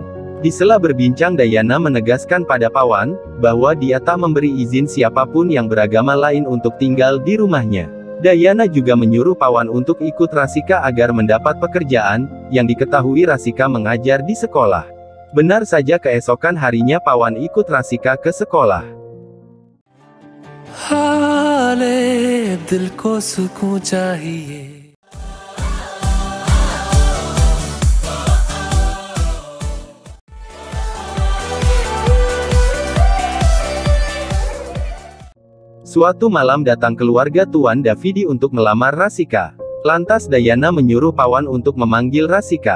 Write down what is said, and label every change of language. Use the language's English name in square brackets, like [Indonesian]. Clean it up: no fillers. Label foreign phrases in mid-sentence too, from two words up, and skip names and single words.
[Indonesian] Di sela berbincang Dayana menegaskan pada Pawan, bahwa dia tak memberi izin siapapun yang beragama lain untuk tinggal di rumahnya. Dayana juga menyuruh Pawan untuk ikut Rasika agar mendapat pekerjaan, yang diketahui Rasika mengajar di sekolah. Benar saja keesokan harinya Pawan ikut Rasika ke sekolah. [Hindi] हाले दिल को सुकून चाहिए. [Indonesian] Suatu malam datang keluarga Tuan Davidi untuk melamar Rasika. Lantas Dayana menyuruh Pawan untuk memanggil Rasika.